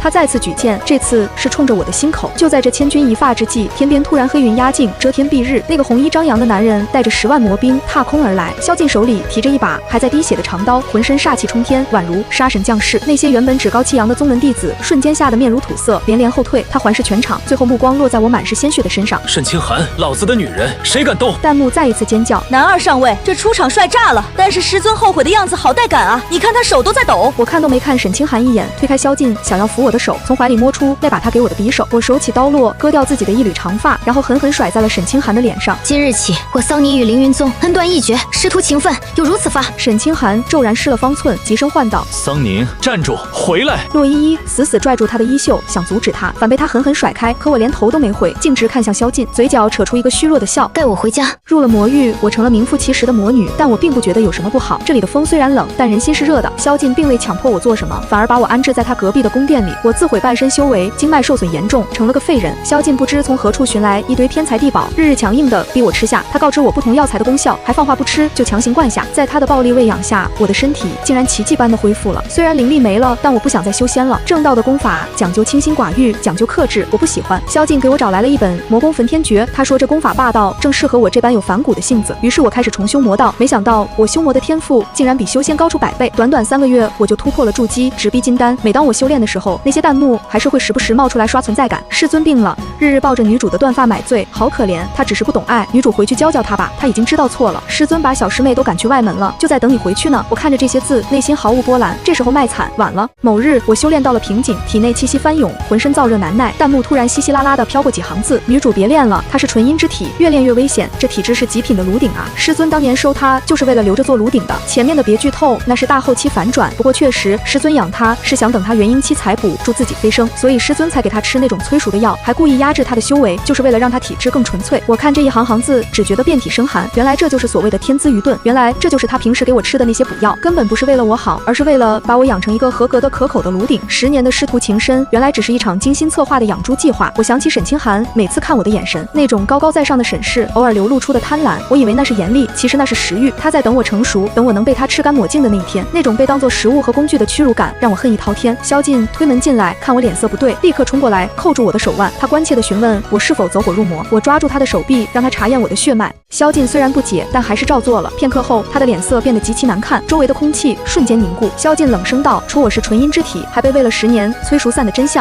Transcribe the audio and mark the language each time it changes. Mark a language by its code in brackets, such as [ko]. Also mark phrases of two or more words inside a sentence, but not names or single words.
[zh] 他再次舉劍，這次是衝着我的心口。就在這千鈞一髮之際，天邊突然黑雲壓境，遮天蔽日。那個紅衣張揚的男人帶着10萬魔兵踏空而來，蕭敬手裡提着一把還在滴血的長刀，渾身煞氣衝天，宛如殺神降世。那些原本趾高氣揚的宗門弟子瞬間嚇得面如土色，連連後退。他環視全場，最後目光落在我滿是鮮血的身上。沈清寒，老子的女人，誰敢動？彈幕再一次尖叫。男二上位，這出場帥炸了！但是師尊後悔的樣子好帶感啊！你看他手都在抖。我看都沒看沈清寒一眼，推開蕭敬，想要扶我的手，從懷裡摸出那把他給我的匕首。我手起刀落，割掉自己的一縷長髮，然後狠狠甩在了沈清寒的臉上。今日起，我桑尼與凌雲宗恩斷義絕，師徒情分有如此發。沈清寒驟然失了方寸，急聲喚道： 桑寧，站住，回來！洛依依死死拽住他的衣袖，想阻止他，反被他狠狠甩開。可我連頭都沒回，徑直看向蕭敬，嘴角扯出一個虛弱的笑。帶我回家。入了魔域，我成了名副其實的魔女，但我並不覺得有什麼不好。這裡的風雖然冷，但人心是熱的。蕭敬並未強迫我做什麼，反而把我安置在他隔壁的宮殿裡。我自毀半身修為，經脈受損嚴重，成了個廢人。蕭敬不知從何處尋來一堆天材地寶，日日強硬的逼我吃下。他告知我不同藥材的功效，還放話不吃就強行灌下。在他的暴力餵養下，我的身體竟然奇蹟般的恢復了。雖然靈力沒了，但我不想再修仙了。正道的功法講究清心寡欲，講究克制，我不喜歡。蕭敬給我找來了一本《魔功焚天訣》，他說這功法霸道，正適合我這般有反骨的性子。於是我開始重修魔道，沒想到我修魔的天賦竟然比修仙高出100倍。短短3個月，我就突破了築基，直逼金丹。每當我修煉的時候，那些彈幕還是會時不時冒出來刷存在感。師尊病了，日日抱着女主的斷髮買醉，好可憐。他只是不懂愛，女主回去教教他吧，他已經知道錯了。師尊把小師妹都趕去外門了，就在等你回去呢。我看着這些字，內心毫無波瀾。這時候賣慘，晚了。某日，我修煉到了瓶頸，體內氣息翻湧，渾身燥熱難耐。彈幕突然稀稀拉拉的飄過幾行字：女主別練了，她是純陰之體，越練越危險。這體質是極品的爐鼎啊！師尊當年收她就是為了留着做爐鼎的。前面的別劇透，那是大後期反轉。不過確實，師尊養她是想等她元嬰期採補，助自己飛升，所以師尊才給她吃那種催熟的藥，還故意壓制她的修為，就是為了讓她體質更純粹。我看這一行行字，只覺得遍體生寒。原來這就是所謂的天資愚鈍，原來這就是他平時給我吃的那些補藥，根本不是為了我好，而是为了把我養成一個合格的可口的爐鼎。10年的師徒情深，原來只是一場精心策劃的養豬計劃。我想起沈清寒每次看我的眼神，那種高高在上的審視，偶爾流露出的貪婪，我以為那是嚴厲，其實那是食慾。他在等我成熟，等我能被他吃乾抹淨的那一天，那種被當作食物和工具的屈辱感，讓我恨意滔天。蕭敬推門進來，看我臉色不對，立刻衝過來扣住我的手腕，他關切地詢問我是否走火入魔。我抓住他的手臂，讓他查驗我的血脈。蕭敬雖然不解，但還是照做了。片刻後，他的臉色變得極其難看，周圍的空氣瞬間凝固。蕭敬冷聲道：說我是純陰之體，還被餵了10年，催熟散的真相。